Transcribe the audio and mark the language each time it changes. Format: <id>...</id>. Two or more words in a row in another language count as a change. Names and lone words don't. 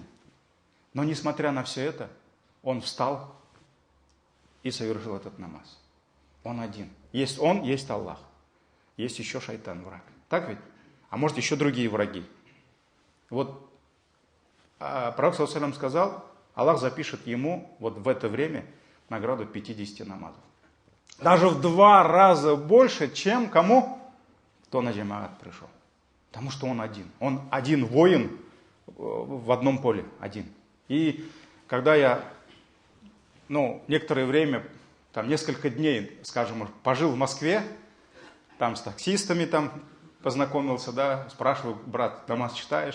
<ru>Но несмотря на все это, он встал и совершил этот намаз. Он один. Есть он, есть Аллах. Есть еще шайтан, враг. Так ведь? А может еще другие враги. Вот пророк</ru> <ar>صلى الله عليه وسلم</ar> <ru>сказал, Аллах запишет ему вот в это время награду 50 намазов. Даже в 2 раза больше, чем кому? Кто на джамаат пришел. Потому что он один. Он один воин в одном поле. Один. И когда я, некоторое время, там несколько дней, скажем, пожил в Москве, там с таксистами там познакомился, да, спрашиваю, брат, намаз читаешь?</ru>